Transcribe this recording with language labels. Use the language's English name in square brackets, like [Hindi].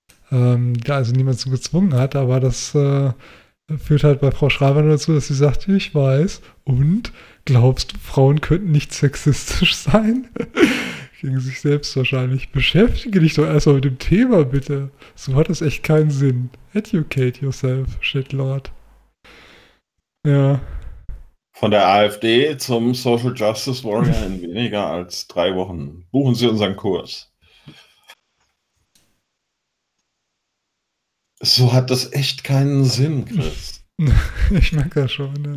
[German] Da also niemand zu gezwungen hat, aber das führt halt bei Frau Schreiber dazu, dass sie sagt, ich weiß, und glaubst du, Frauen könnten nicht sexistisch sein? Gegen sich selbst wahrscheinlich. Beschäftige dich doch erstmal mit dem Thema, bitte. So hat das echt keinen Sinn. [English] Educate yourself, Shitlord. [German] Ja. Von der AfD zum Social Justice Warrior in weniger als 3 Wochen. Buchen Sie unseren Kurs. So hat das echt keinen Sinn, Chris. Ich merke das schon.